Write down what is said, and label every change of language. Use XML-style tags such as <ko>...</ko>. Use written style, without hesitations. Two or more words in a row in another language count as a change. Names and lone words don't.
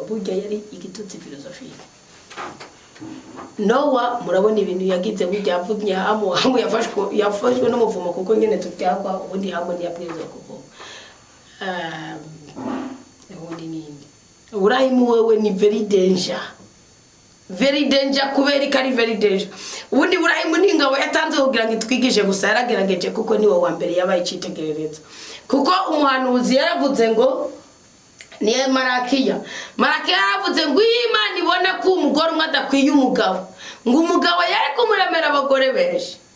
<rn>Burya yari igitutsi filosofiya. Nowa murabona ibintu yagize burya avumye Hamu yafashwe n'umuvumo kuko nyene tutyakwa ubundi Hamu ntiyabwirizwa kuvuga. Ubundi nini Ibrahimu wewe ni</rn> <en>very danger</en> <rn>kubera ikari</rn> <en>very danger.</en> <rn>Ubundi Ibrahimu ni ingabo yatanze kugira ngo itwigishe gusa, yaragerageje kuko niwe wa mbere yabaye icitegererezo. Kuko umuhanuzi yaravuze ngo ni Marakiya yaravuze ngo Imana ibona ko umugore umwe adakwiye umugabo, ngo umugabo yari kumuremera abagore benshi.</rn>